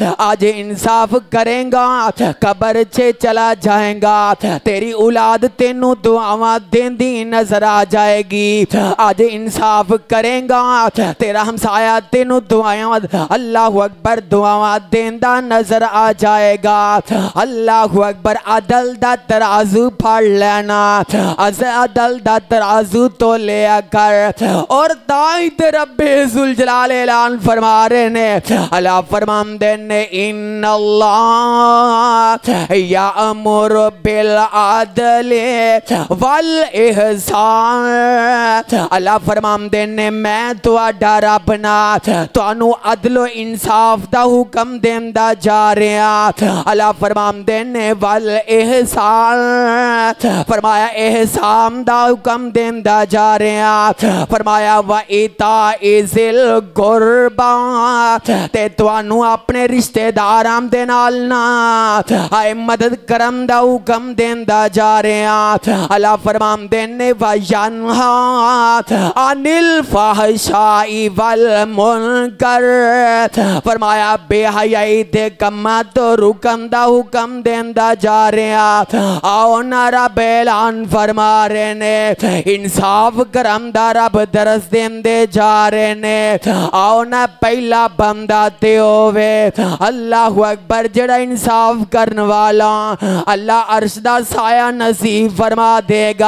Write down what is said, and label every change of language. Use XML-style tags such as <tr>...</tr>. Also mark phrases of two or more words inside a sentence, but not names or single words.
<pa>اج انصاف کرے گا قبر چ چلا جائے گا، تیری اولاد تینوں دعاواں دیندی نظر آ جائے گی. اج انصاف کرے گا تیرا ہمسایہ تینوں دعاواں</pa> <ar>الله أكبر</ar> <pa>دعاواں دیندا نظر آ جائے گا.</pa> <ar>الله أكبر.</ar> <pa>عدل دا ترازو پڑھ لینا، عدل دا ترازو تو لیا کر. اور تائی تے ربِ ذوالجلال اعلان فرما رہے نے اللہ فرماندے نے</pa> <ar>إن الله يأمر بالعدل والإحسان.</ar> <pa>اللہ فرماندے نے میں تہاڈا رب نا تہانوں عدل و انصاف دا حکم دیندا جا رہا. اللہ فرماندے نے</pa> <ar>والإحسان</ar> <pa>فرمایا احسان دا حکم دیندا جا رہا. فرمایا</pa> <ar>وإيتاء ذي القربى</ar> <pa>تے تہانوں اپنے رشتیداراں دے نال نا ہائے مدد کرم دا حکم دیندا جا رہا. اللہ فرماندے نے</pa> <ar>وينهى عن الفحشاء والمنكر.</ar> <pa>فرمایا بےحیائی دے کماں توں رکم دا حکم دیندا جا رہا. آؤ نا رب اعلان فرما رہے نے انصاف کرم دا رب درس دیندے جا رہے نے. آؤ نا پہلا بندہ تے ہووے</pa> <ar>الله أكبر</ar> <pa>جیہڑا انصاف کرنے والا اللہ عرش دا سایہ نصیب فرما دیگا.</pa>